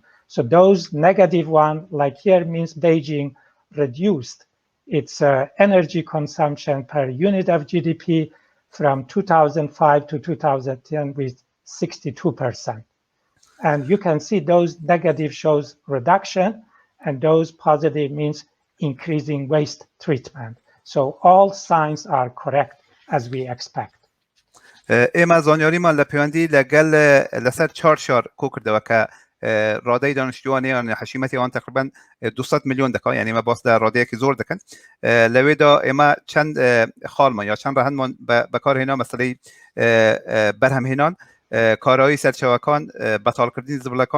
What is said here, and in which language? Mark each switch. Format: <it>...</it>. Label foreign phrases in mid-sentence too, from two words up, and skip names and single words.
<en>So those negative one, like here, means Beijing reduced its energy consumption per unit of GDP from 2005 to 2010 with 62%. And you can see those negative shows reduction, and those positive means increasing waste treatment. So all signs are correct as we expect.</en> <ckb>ئێمە زانیاریمان لە پەیوەندی لەگەڵ لەسەر 4 شار کۆ کردەوە کە ڕادەی دانیشتووانیان حەشیمەتی ئەوان تقریباً 200 میلیۆن دەکات یعنی ئێمە باس لە ڕادەیەکی زۆر دەکەن لەوێدا ئێمە چەند خاڵمان یا چەند ڕەهەنمان بەکارهێنا مەسەلەی بەرهەمهێنان کارایی سەرچاوەکان بەتاڵکردنی زبلەکان</ckb>